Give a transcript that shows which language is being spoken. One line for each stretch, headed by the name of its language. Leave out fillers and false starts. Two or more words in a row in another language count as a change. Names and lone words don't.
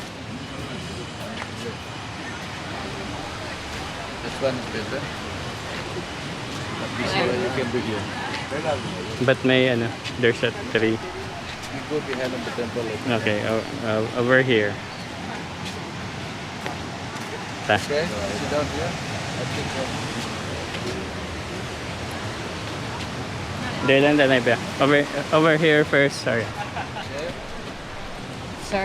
English: This one is better. But this one you can do here. But
Filipino: may ano,
English: there's a tree. You go behind the temple. Okay, over here. Ta. Okay, sit down here. I think Dylan, danay ba? Over here first, sorry. Sir.